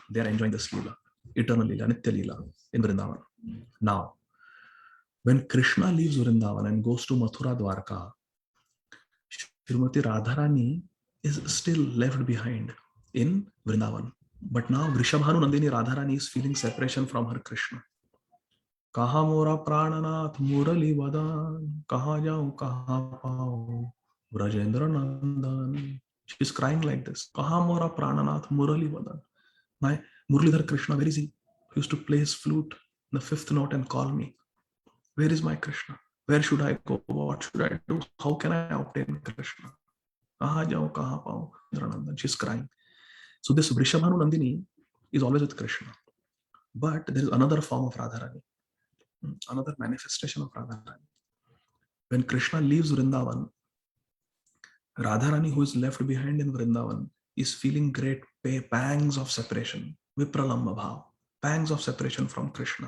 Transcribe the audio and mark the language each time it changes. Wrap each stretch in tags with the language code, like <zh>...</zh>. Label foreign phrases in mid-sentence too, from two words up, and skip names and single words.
<en>They are enjoying this Leela, eternal Leela,</en> <sa>Nitya Leela</sa> <en>in Vrindavan. Now, When Krishna leaves Vrindavan and goes to Mathura Dwarka, Srimati Radharani is still left behind in Vrindavan. But now Vrishabhanu Nandini Radharani is feeling separation from her Krishna.</en> <bn>কাহাঁ মোর প্রাণনাথ মুরলীবদন, কাহাঁ যাঙ কাহাঁ পাঙ ব্রজেন্দ্রনন্দন.</bn> <en>She is crying like this.</en> <bn>কাহাঁ মোর প্রাণনাথ মুরলীবদন.</bn> <en>My Muralidhar Krishna, where is he? He used to play his flute, the fifth note, and call me. Where is my Krishna? Where should I go? What should I do? How can I obtain Krishna?</en> <bn>কাহাঁ যাঙ কাহাঁ পাঙ নন্দন.</bn> <en>She is crying. So this Vrishabhanu Nandini is always with Krishna. But there is another form of Radharani, another manifestation of Radharani. When Krishna leaves Vrindavan, Radharani, who is left behind in Vrindavan, is feeling great pangs of separation,</en> <sa>vipralamba bhav,</sa> <en>pangs of separation from Krishna.</en>